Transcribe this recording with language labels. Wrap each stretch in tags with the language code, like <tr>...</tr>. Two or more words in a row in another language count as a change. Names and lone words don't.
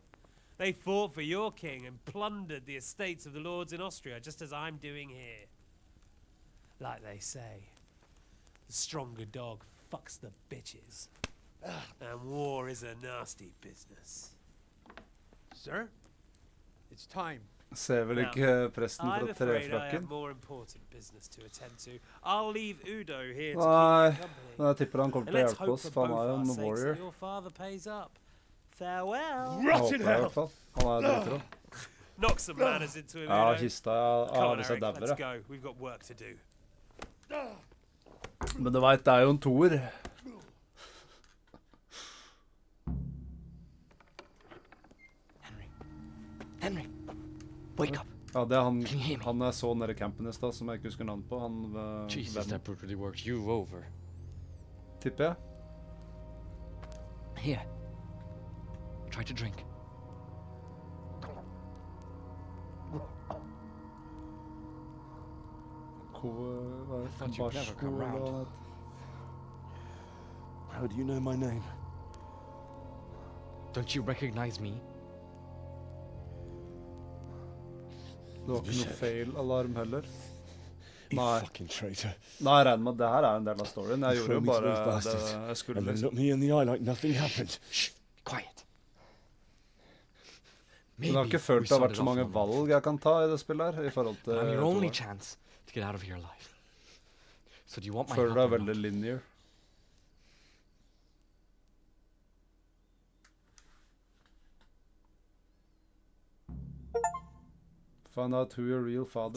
<en>They fought for your king and plundered the estates of the lords in Austria, just as I'm doing here. Like they say, the stronger dog fucks the bitches. And war is a nasty business. Sir, it's time.</en> <no>Ser vel</no> <en>Now,</en> <no>ikke presten</no> <en>I'm</en> <no>fra</no> <en>afraid I have</en> <no>trefrakken?</no> <en>more important business to attend to. I'll leave Udo here to</en> <no>Nei,</no> <en>keep you company.</en> <no>men jeg tipper han kommer</no> <en>And</en> <no>til å</no> <en>let's</en> <no>hjelpe</no> <en>hope</en> <no>oss, for for han</no> <en>both</en> <no>er jo</no> <en>our</en> <no>en</no> <en>sakes</en> <no>warrior.</no> <en>that your father pays up. Farewell.</en> <no>Jeg håper det i hvert fall. Han er drittrå.</no> <en>Knock some manners into him,</en> <no>Ja,</no> <en>Udo.</en> <no>kista</no> <en>Come on,</en> <no>hvis jeg</no> <en>Eric,</en> <no>dauer,</no> <en>let's</en> <no>ja.</no> <en>go. We've got work to do.</en> <no>Men du veit, det er jo en toer.</no> <en>Henry, wake up.</en> <no>Ja, det er han jeg så nede i campen i stad, som jeg ikke husker navnet på. Han</no> <en>Jesus,</en> <no>vennen.</no> <en>that brutally worked you over.</en> <no>Tipper jeg.</no> <en>Here. Try to drink.</en> <no>Hva er</no> <en>thought you'd never come round. How do you know my name? Don't you recognize me?</en> <no>Det var ikke noe fail-alarm heller.</no> <en>You</en> <no>Nei.</no> <en>fucking traitor.</en> <no>Nei, jeg regner med at det her er en del av storyen. Jeg</no> <en>You</en> <no>gjorde jo</no> <en>throw me to</en> <no>bare</no> <en>those</en> <no>det</no> <en>bastards,</en> <no>jeg skulle.</no> <en>and then</en> <no>Liksom.</no> <en>look me in the eye like nothing happened. Shh, quiet.</en> <no>Men jeg har ikke følt det har vært så mange valg jeg kan ta i det spillet her, i forhold til</no> <en>I'm your only</en> <no>toeren.</no> <en>chance to get out of here alive. So do you want my</en> <no>Føler</no> <en>help</en> <no>det er</no> <en>or</en> <no>veldig</no> <en>not?</en> <no>linear.</no> <en>Find out who your real father</en>